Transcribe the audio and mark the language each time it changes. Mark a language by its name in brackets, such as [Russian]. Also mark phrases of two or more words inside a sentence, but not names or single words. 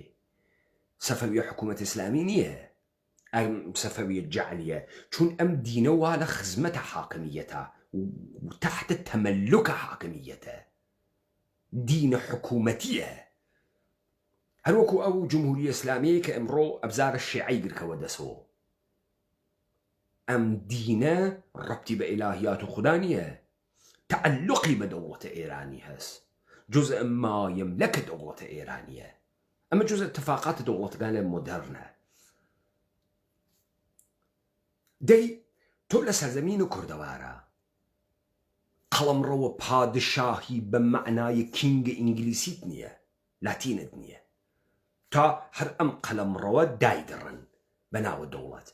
[Central Kurdish] سەفەویە حکوومەت ئیسلامی نییە، ئەم سەفەویە جەعلیە، چون ئەم دینە وا لە خزمەتە حاکمیەتە و تحتە تەمەلوکە حاکمیەتە، دینە حکوومەتیە. هەروەکو ئەو جمهوری ئیسلامیە کە ئەمڕۆ ئەبزارە شیعی گرکەوە دەسەوە، ئەم دینە ڕەبتی بە ئیلاهیات و خودا نییە، تعلقی بە دەوڵەتە ئێرانی هەست، [Arabic] جزء ما يملكە [Central Kurdish] دەوڵەتە ئێرانیە. ئەمە [Arabic] جزء اتفاقات [Central Kurdish] دەوڵەتەکانە مۆدەرنە. دەی تۆ لە سەرزەمین و کوردەوارە قەڵەمڕەوە پادشاهی بە معنای کینگە ئینگلیسیت نییە، لاتینت نییە، تا هەر ئەم قەڵەمڕەوە دایدڕن بە ناوە دەوڵەت.